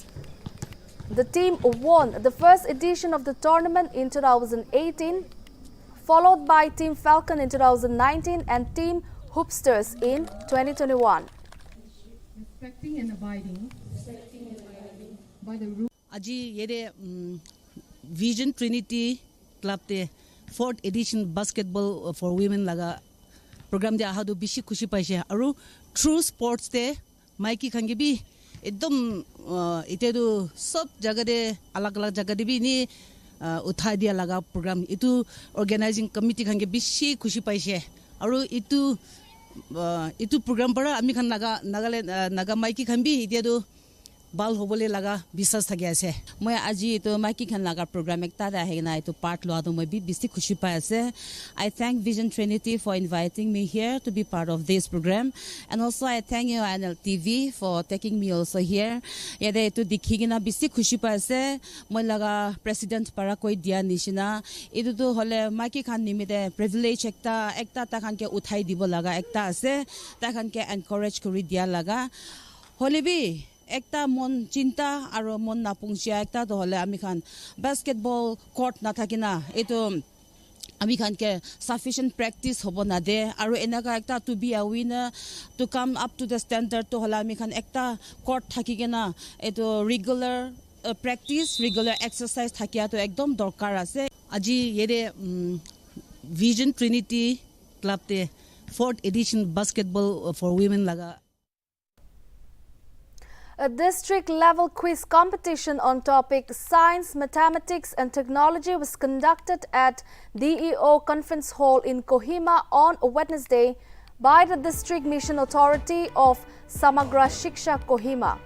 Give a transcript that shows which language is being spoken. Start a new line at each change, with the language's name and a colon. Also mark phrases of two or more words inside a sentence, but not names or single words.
English: The team won the first edition of the tournament in 2018, followed by Team Falcon in 2019 and Team Hoopsters in 2021. Respecting and abiding by the rules.
Naga Pidgin: Aji yere Vision Trinity Club te
English: 4th edition basketball for women
Naga Pidgin: laga program de ahadu bishi khushi paise aru
English: through sports
Naga Pidgin: te maiki khange bi ekdom ite do sob jaga de alag jaga de bi ni uthai dia laga program itu
English: organizing committee
Naga Pidgin: khange bishi khushi paise aru itu program para ami khan laga Nagaland naga maiki khan bi ite do bal hobole laga bisas thagi ase moi aji to maiki khan laga program ekta da hena to part lo ado moi bi bisti khushi pa ase.
English: I thank Vision Trinity for inviting me here to be part of this program, and also I thank you Nltv for taking me also here.
Naga Pidgin: Yade to dikhi gina bisti khushi pa ase moi laga president para koi dia nishina edu to hole maiki khan nimide privilege ekta ta khan ke uthai dibo laga ekta ase ta khan ke encourage kori dia laga hole bi ekta mon chinta aro mon napungsia ekta to hole ami khan
English: basketball court
Naga Pidgin: na thakina eto ami khan ke
English: sufficient practice
Naga Pidgin: hobo na de aro enaka ekta
English: to be a winner to come up to the standard
Naga Pidgin: to hole ami khan ekta court thakigena eto
English: regular practice regular exercise
Naga Pidgin: thakia to ekdom dorkar ase. Aji yere Vision Trinity Club te
English: 4th edition basketball for women
Naga Pidgin: laga.
English: A district-level quiz competition on topic Science, Mathematics and Technology was conducted at DEO Conference Hall in Kohima on Wednesday by the District Mission Authority of Samagra Shiksha Kohima.